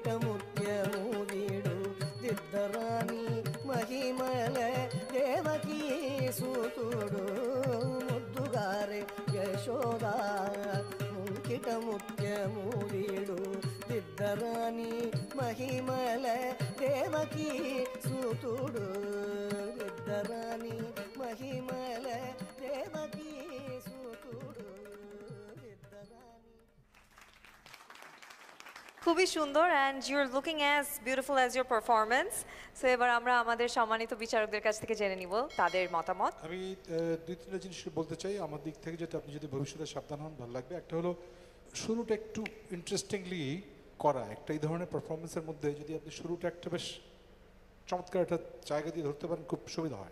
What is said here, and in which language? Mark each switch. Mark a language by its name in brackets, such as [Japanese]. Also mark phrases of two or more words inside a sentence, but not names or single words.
[Telugu] ముత్యము వీడు ఇద్దరాని మహిమల దేవకీ సూతుడు ముద్దుగారే యశోద ముంకిట ముత్యము వీడు ఇద్దరాని మహిమల దేవకీ సూతుడు ఇద్దరాని మహిమల దేవకీ సూతుడు ఇద్దరాని [Bangla] খুবই সুন্দর [English] and you are looking as beautiful as your performance. [Bangla] সো এবার আমরা আমাদের সম্মানিত বিচারকদের কাছ থেকে জেনে নিব তাদের মতামত। আমি দুই তিনটা জিনিস বলতে চাই আমার দিক থেকে, যেটা আপনি যদি ভবিষ্যতে সাবধান হন ভালো লাগবে। একটা হলো শুরুটা একটু ইন্টারেস্টিংলি করা, একটা এই ধরনের পারফরমেন্সের মধ্যে যদি আপনি শুরুটা একটা বেশ চমৎকার একটা জায়গা দিয়ে ধরতে পারেন খুব সুবিধা হয়।